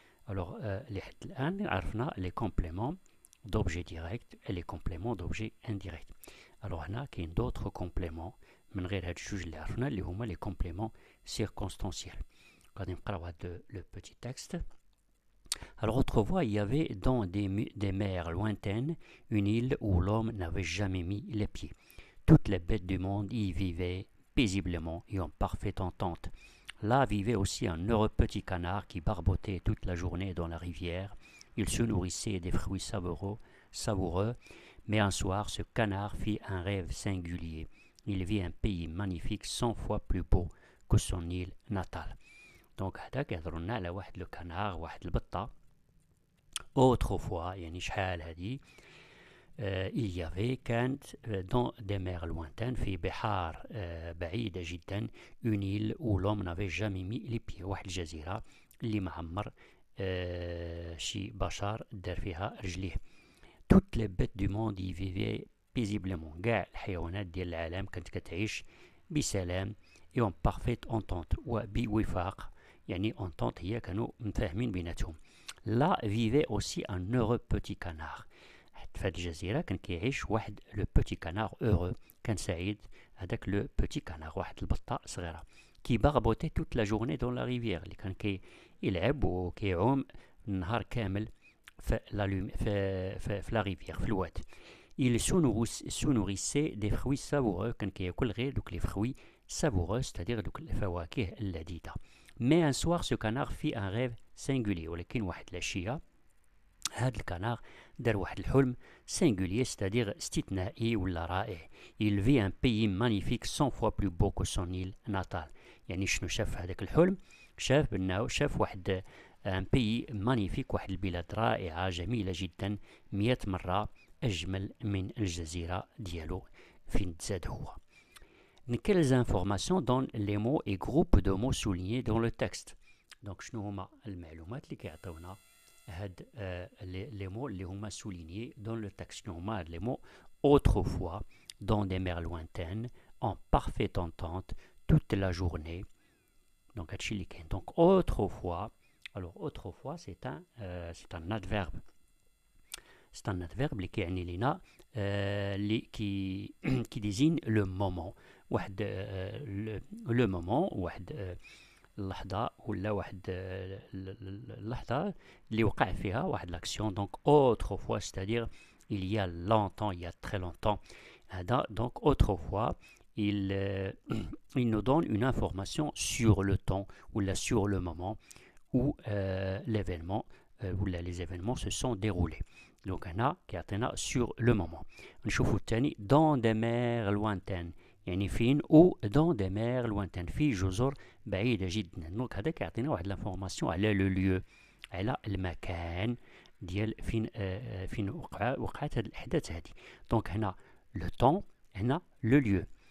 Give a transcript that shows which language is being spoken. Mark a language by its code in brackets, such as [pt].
[ar] الوغ لحد الآن عرفنا لي كومبليمون دوبجي ديريكت [fr] et [ar] لي كومبليمون دوبجي انديريكت. الوغ هنا كاين دوطخ كومبليمون من غير هاد الجوج اللي عرفنا اللي هما لي كومبليمون سيركونستانسيال. غادي نقراو هاد لو بوتي تكست. [fr] Alors autrefois, il y avait dans des mers lointaines une île où l'homme n'avait jamais mis les pieds. Toutes les bêtes du monde y vivaient paisiblement et en parfaite entente. Là vivait aussi un heureux petit canard qui barbotait toute la journée dans la rivière. Il se nourrissait des fruits savoureux, mais un soir ce canard fit un rêve singulier. Il vit un pays magnifique 100 fois plus beau que son île natale. [ar] دونك هدا كيهضروا لنا على واحد لو كانار، واحد البطة. [fr] autrefois [ar] يعني شحال هادي [fr] il y avait [ar] كانت [fr] dans des mers lointaines [ar] في بحار بعيدة جدا [fr] une île où l'homme n'avait jamais mis les pieds، [ar] واحد الجزيرة اللي ما عمر شي بشر دار فيها رجليه. [fr] toutes les bêtes du monde y vivaient paisiblement، [ar] كاع الحيوانات ديال العالم كانت كتعيش بسلام [fr] et en parfaite entente [ar] وبوفاق، يعني entente هي كانوا متفاهمين بيناتهم. [fr] لا vivait aussi un heureux petit canard. [ar] في هذه الجزيرة كان كيعيش واحد لو بوتي كانار [fr] heureux، [ar] كان سعيد هذاك لو بوتي كانار، واحد البطة صغيرة كي [fr] barbotait toute la journée dans la rivière، [ar] اللي كان كيلعب وكيعوم النهار كامل في لا ريفيير، في الواد. [fr] Il se nourrissait des fruits savoureux، [ar] كان كياكل غير دوك لي [fr] fruits savoureux، c'est-à-dire [ar] دوك الفواكه اللذيذة. [fr] Mais un soir ce canard fit un rêve singulier، [ar] ولكن واحد العشية هاد الكنار دار واحد الحلم singulier، [fr] c'est-à-dire [ar] استثنائي ولا رائع. [fr] Il vit un pays magnifique 100 fois plus beau que son île natale. [ar] يعني شنو شاف هذاك الحلم؟ شاف بأنه شاف واحد [fr] un pays magnifique، [ar] واحد البلاد رائعة جميلة جدا 100 مرة أجمل من الجزيرة ديالو فين تزاد هو. [fr] Quelles informations donnent les mots et groupes de mots soulignés dans le texte. [ar] Donc شنو هما المعلومات اللي كيعطيونا هاد les mots اللي هما [fr] soulignés dans le texte. [ar] شنو هما هاد [fr] les mots؟ autrefois, dans des mers lointaines, en parfaite entente, toute la journée. [ar] Donc هادشي اللي كاين. [fr] Donc autrefois. Alors autrefois c'est un adverbe. C'est un adverbe [ar] اللي كيعني لينا اللي [fr] qui désigne le moment. [ar] واحد لو مومون، واحد اللحظة ولا واحد اللحظة اللي وقع فيها واحد l'action. [fr] Donc autrefois c'est-à-dire il y a longtemps, il y a très longtemps. [ar] هذا [fr] donc autrefois il nous donne une information sur le temps ou là sur le moment où l'événement ou là les événements se sont déroulés. [ar] Donc هنا كيعطينا sur le moment. نشوفوا الثاني [fr] dans des mers lointaines، [ar] يعني فين او dans des mers lointaines، في جزر بعيدة جدا. دونك هذا كيعطينا واحد لانفورماسيون على لو ليو، على المكان ديال فين وقعت هاد الأحداث هادي. دونك هنا لو طون، هنا لو ليو.